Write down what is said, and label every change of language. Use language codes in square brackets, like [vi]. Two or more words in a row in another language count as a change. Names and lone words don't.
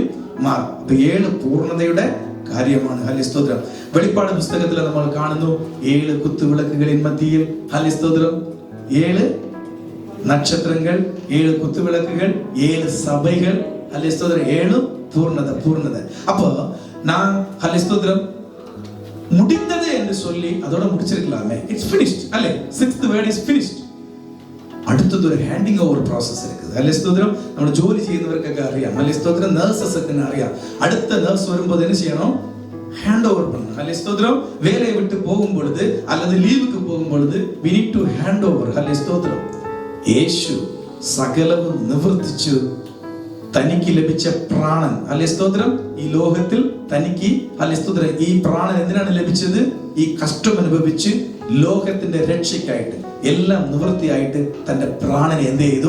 [ml] മാറും. അപ്പൊ 7 പൂർണ്ണതയുടെ കാര്യമാണ്. ഹല്ലേലൂയ സ്തോത്രം. വെളിപ്പാട് പുസ്തകത്തിൽ നമ്മൾ കാണുന്നു 7 കുത്തുവിളക്കുകളിൻ മധ്യയിൽ. ഹല്ലേലൂയ സ്തോത്രം. 7 നക്ഷത്രങ്ങൾ, 7 കുത്തുവിളക്കുകൾ, 7 സഭകൾ. ഹല്ലേലൂയ സ്തോത്രം. 7 പൂർണ്ണത. [ta] அப்போ நான் ஹல்லேலூயா ஸ்தோத்திரம் முடிந்தது என்று சொல்லி அதோட முடிச்சிருக்கலாமே. [en] இட்ஸ் finished. അല്ലേ? 6th word is finished. [ml] അടുത്തത് ഒരു [en] handing over process [ml] இருக்குது. ഹല്ലേലൂയ സ്തോത്രം. നമ്മൾ ജോലി ചെയ്യുന്നവർക്കൊക്കെ അറിയാം. ഹല്ലേലൂയ സ്തോത്രം. നഴ്സസ് ഒക്കെ അറിയാം. അടുത്ത നഴ്സ് വരുമ്പോൾ എന്ത് ചെയ്യണം? [en] hand over [ta] பண்ணணும். ஹல்லேலூயா ஸ்தோத்திரம். வேலையை விட்டு போகும் பொழுது அல்லது லீவுக்கு போகும் பொழுது [en] we need to hand over. [ml] ഹല്ലേലൂയ സ്തോത്രം. യേശു സകലവും നിവർത്തിച്ചു തനിക്ക് ലഭിച്ച പ്രാണൻ, ഹല്ലേലൂയ സ്തോത്രം, ഈ ലോകത്തിൽ തനിക്ക്, ഹല്ലേലൂയ സ്തോത്രം, ഈ പ്രാണൻ എന്തിനാണ് ലഭിച്ചത്? ഈ കഷ്ടം അനുഭവിച്ച് ലോകത്തിന്റെ രക്ഷയ്ക്കായിട്ട് എല്ലാം നിവൃത്തിയായിട്ട് തന്റെ പ്രാണനെ എന്ത് ചെയ്തു?